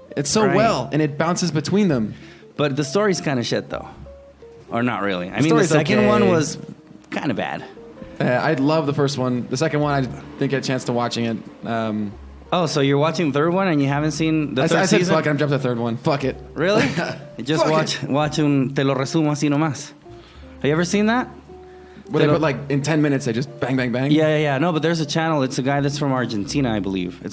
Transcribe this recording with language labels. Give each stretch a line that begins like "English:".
English: It's so well, and it bounces between them. But the story's kind of shit, though. Or not really. I mean, the second one was kind of bad. I love the first one. The second one, I didn't get a chance to watching it. So you're watching the third one and you haven't seen the third season? I said fuck it, I'm jumping to the third one. Fuck it. Really? Just watch
Spanish: un Te lo resumo así nomás.
English: Have you ever seen that? Where they put like, in 10 minutes, they just bang, bang, bang? Yeah. No, but there's a channel. It's a guy that's from Argentina, I believe.